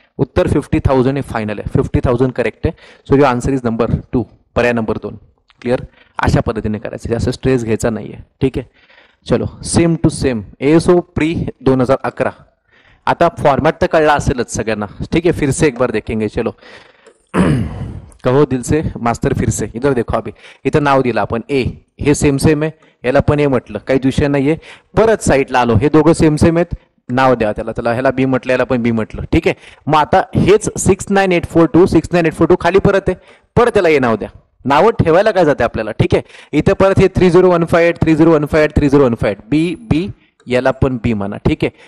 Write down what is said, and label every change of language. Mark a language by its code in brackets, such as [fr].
[mr] उत्तर 50,000 हे फायनल आहे. 50,000 करेक्ट आहे. [en] so your answer is number 2 [mr] पर्याय नंबर 2. क्लिअर. अशा पद्धतीने करायचं जास्त स्ट्रेस घ्यायचा नाहीये. ठीक आहे. चलो same to same SO pre 2011. आता फॉर्मॅट तर कळला असेलच सगळ्यांना. [hi] ठीक है. फिर से एक बार देखेंगे. चलो कहो दिल से मास्टर फिर से. इधर देखो अभी [mr] इथं नाव दिलं आपण ए हे सेम सेम आहे. याला पण ए म्हटलं काही विषय नाहीये. परत साईडला आलो हे दोघं सेम सेम आहेत. नाव द्या त्याला त्याला ह्याला बी म्हटलं याला पण बी म्हटलं. ठीक आहे. मग आता हेच 69842 69842 खाली परत आहे. परत त्याला ए नाव द्या. नावं ठेवायला काय जाते आपल्याला, ठीक आहे. इथे परत हे 3015 3015 3015 बी बी, याला पण बी म्हणा, ठीक आहे.